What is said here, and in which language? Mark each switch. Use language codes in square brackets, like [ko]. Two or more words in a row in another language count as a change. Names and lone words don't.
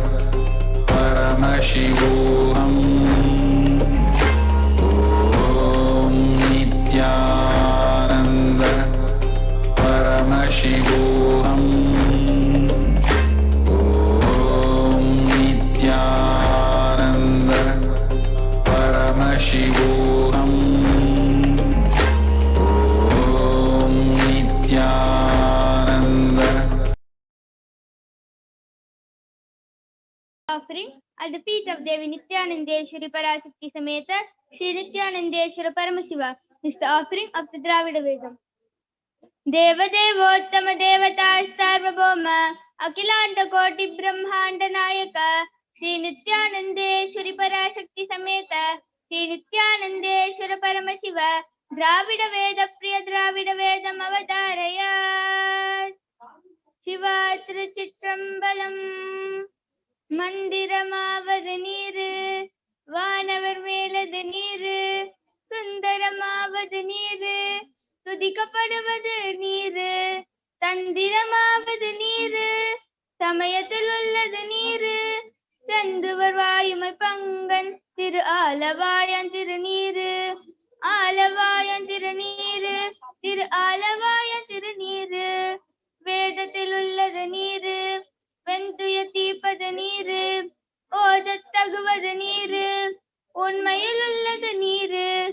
[sa] परमशिवोऽहम् ॐ नित्यानन्द परमशिवोऽहम् ॐ नित्यानन्द परमशिवोऽहम् ॐ नित्यानन्द [en] Offering at the feet of Devi Nityanandeshwari Parashakti Sameta Shri Nityanandeshwara Paramashiva is the offering of the Dravida Vedam. [sa] देव देवोत्तम देवता सार्वभौम अखिलाण्ड कोटि ब्रह्माण्ड नायक श्री नित्यानन्देश्वरी पराशक्ति समेत श्री नित्यानन्देश्वर परमशिव द्राविड वेद प्रिय द्राविड वेदम् अवताराय शिवात्र चित्रम्बलम् [ta] மந்திரமாவது நீரு வானவர் மேலது நீரு சுந்தரமாவது நீரு துதிக்கப்படுவது நீரு தந்திரமாவது நீரு சமயத்தில் உள்ளது நீரு செந்துவர் வாயுமை பங்கன் திரு ஆலவாயன் திருநீரு ஆலவாயன் திருநீரு திரு ஆலவாயன் திருநீரு வேதத்தில் உள்ளது நீரு வெந்துய தீப்பது நீரு ஓதத் தகுவது நீரு உண்மையில் உள்ளது நீரு